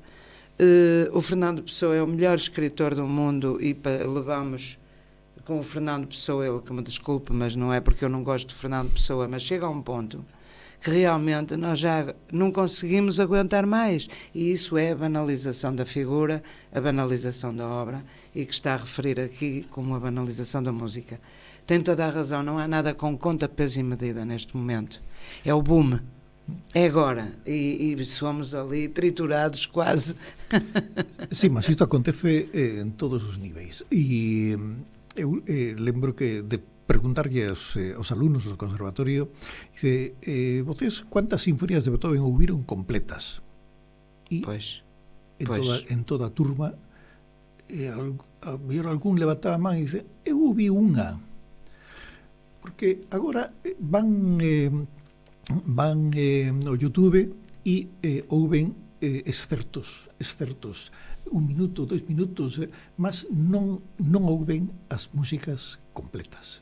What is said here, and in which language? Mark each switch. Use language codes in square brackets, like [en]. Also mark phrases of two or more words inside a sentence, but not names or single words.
[pt] O Fernando Pessoa é o melhor escritor do mundo e levamos com o Fernando Pessoa, ele que me desculpe, mas não é porque eu não gosto de Fernando Pessoa, mas chega a um ponto que realmente nós já não conseguimos aguentar mais, e isso é a banalização da figura, a banalização da obra, e que está a referir aqui como a banalização da música. Tem toda a razão, não há nada com conta, peso e medida neste momento. É o boom, é agora, e somos ali triturados quase. [gl] Sim, mas isto acontece en todos os niveis, e eu lembro que de preguntarlle aos alumnos do conservatorio, vocês [es] cuántas sinfonías [gl] de Beethoven ouviron completas? E en toda a turma a mellor algún levantaba a man e dice, eu ouvi unha, porque agora van no YouTube e ouven excertos, 1 minuto, 2 minutos, mas non ouven as músicas completas.